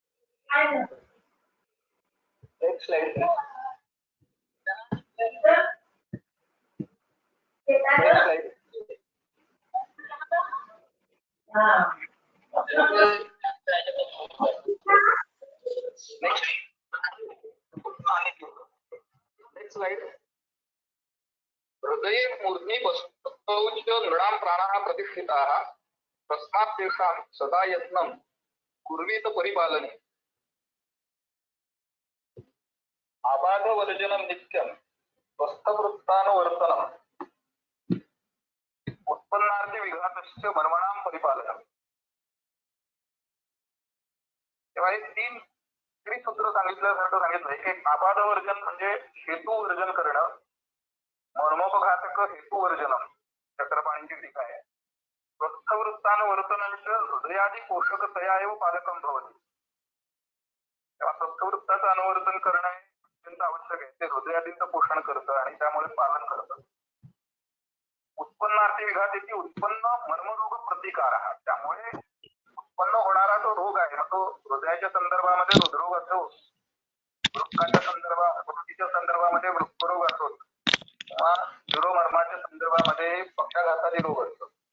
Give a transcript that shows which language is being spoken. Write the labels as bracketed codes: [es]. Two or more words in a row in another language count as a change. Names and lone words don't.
[en] Next slide. Next slide. Next slide. [sa] हृदये मूर्ध्नि बस्तौच नृणां प्राणाः प्रतिष्ठिताः तस्मात् तेषां सदा यत्नं कुर्वीत परिपालने. अबाध वर्जनम नित्यम स्वस्थवृत्तानुवर्तनम उत्पन्नार्थी विघातस्य मर्मणाम परिपालनम. [mr] तेव्हा हे तीन त्रिसूत्र सांगितल्यासारखं सांगितलंय की अबाध वर्जन म्हणजे हेतू वर्जन करणं, [sa] मर्मोपघातक हेतू वर्जनम [mr] चक्रपाणींची टीका आहे. [sa] स्वस्थवृत्तानुवर्तनम हृदयादी पोषकतया एव पालकम भवति. [mr] तेव्हा स्वस्थवृत्ताचं अनुवर्तन करणं हे अत्यंत आवश्यक आहे. ते हृदयादींचं पोषण करतं आणि त्यामुळे पालन करतं. उत्पन्नार्थी विघातेची उत्पन्न मर्मरोग प्रतिकार, त्यामुळे उत्पन्न होणारा जो रोग आहे तो हृदयाच्या संदर्भामध्ये हृदरोग असो, वृक्काच्या संदर्भामध्ये वृक्करोग असो किंवा शिरोमर्माच्या संदर्भामध्ये पक्षाघातादी रोग असतो.